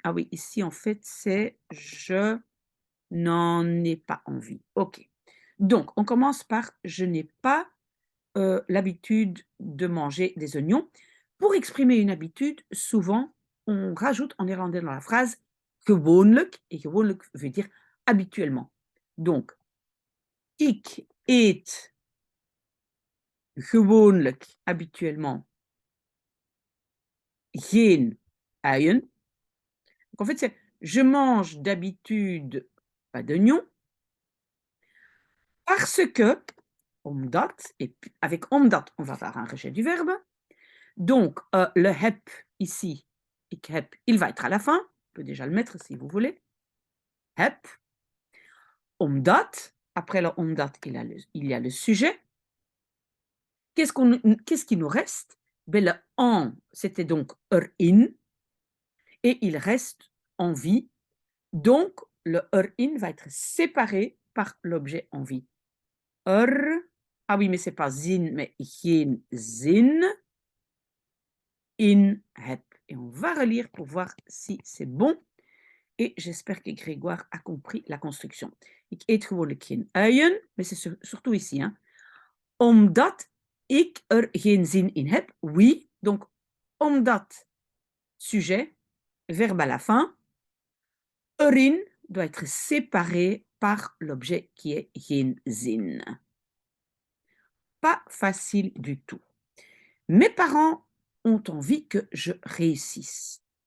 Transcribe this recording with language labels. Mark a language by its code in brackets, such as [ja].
[fr] Ah oui, ici, en fait, c'est je n'en ai pas envie. OK. Donc, on commence par je n'ai pas l'habitude de manger des oignons. Pour exprimer une habitude, souvent, on rajoute en néerlandais dans la phrase gewoonlijk, et gewoonlijk veut dire habituellement. [nl] Donc, ik eet gewoonlijk, habituellement, geen uien. [fr] Donc, en fait, c'est je mange d'habitude pas d'oignons parce que, omdat, et avec omdat, on va faire un rejet du verbe. Donc, le heb ici, ik heb, il va être à la fin. On peut déjà le mettre si vous voulez. Heb. Omdat. Après le omdat, il y a le sujet. Qu'est-ce qui nous reste? Ben, le en, c'était donc erin. Et il reste en vie. Donc, le erin va être séparé par l'objet en vie. Ah oui, mais c'est pas zin, mais [nl] geen zin. [fr] In heb. Et on va relire pour voir si c'est bon. Et j'espère que Grégoire a compris la construction. [nl] Ik eet gewoonlijk geen uien, [fr] mais c'est surtout ici. Hein. [nl] Omdat ik er geen zin in heb. [fr] Oui, donc omdat, sujet, verbe à la fin. Erin doit être séparé par l'objet qui est geen zin. Pas facile du tout. Mes parents ont envie que je réussisse.